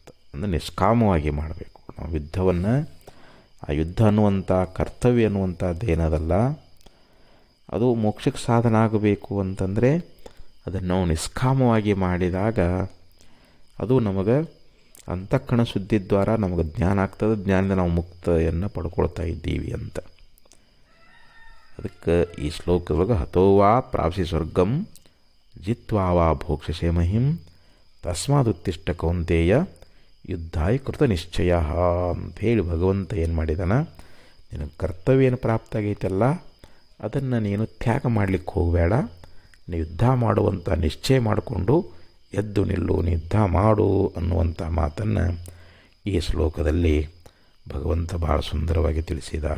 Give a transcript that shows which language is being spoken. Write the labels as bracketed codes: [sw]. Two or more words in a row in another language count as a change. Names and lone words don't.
[kn] ಅಂದರೆ ನಿಷ್ಕಾಮವಾಗಿ ಮಾಡಬೇಕು ನಾವು ಯುದ್ಧವನ್ನು. ಆ ಯುದ್ಧ ಅನ್ನುವಂಥ ಕರ್ತವ್ಯ ಅನ್ನುವಂಥದ್ದು ಏನದಲ್ಲ, ಅದು ಮೋಕ್ಷಕ್ಕೆ ಸಾಧನ ಆಗಬೇಕು ಅಂತಂದರೆ ಅದನ್ನು ನಾವು ನಿಷ್ಕಾಮವಾಗಿ ಮಾಡಿದಾಗ ಅದು ನಮಗೆ ಅಂತಃಕರಣ ಶುದ್ಧಿ ದ್ವಾರ ನಮಗೆ ಜ್ಞಾನ ಆಗ್ತದೆ. ಜ್ಞಾನದಿಂದ ನಾವು ಮುಕ್ತಿಯನ್ನು ಪಡ್ಕೊಳ್ತಾ ಇದ್ದೀವಿ ಅಂತ. ಅದಕ್ಕೆ ಈ ಶ್ಲೋಕದೊಳಗೆ [sa] ಹತೋವಾ ಪ್ರಾಪ್ಸಿ ಸ್ವರ್ಗಂ ಜಿತ್ವಾ ವಾ ಭೋಕ್ಷಸೆ ಮಹಿಂ ತಸ್ಮಾದುತ್ತಿಷ್ಟ ಕೌಂತೆಯ ಯುದ್ಧಾಯ ಕೃತ ನಿಶ್ಚಯ [kn] ಅಂಥೇಳಿ ಭಗವಂತ ಏನು ಮಾಡಿದಾನ, ನಿನಗೆ ಕರ್ತವ್ಯ ಏನು ಪ್ರಾಪ್ತ ಆಗೈತಲ್ಲ ಅದನ್ನು ನೀನು ತ್ಯಾಗ ಮಾಡಲಿಕ್ಕೆ ಹೋಗಬೇಡ. ನೀ ಯುದ್ಧ ಮಾಡುವಂಥ ನಿಶ್ಚಯ ಮಾಡಿಕೊಂಡು ಎದ್ದು ನಿಲ್ಲು, ನೀ ಯುದ್ಧ ಮಾಡು ಅನ್ನುವಂಥ ಮಾತನ್ನು ಈ ಶ್ಲೋಕದಲ್ಲಿ ಭಗವಂತ ಭಾಳ ಸುಂದರವಾಗಿ ತಿಳಿಸಿದಾನ.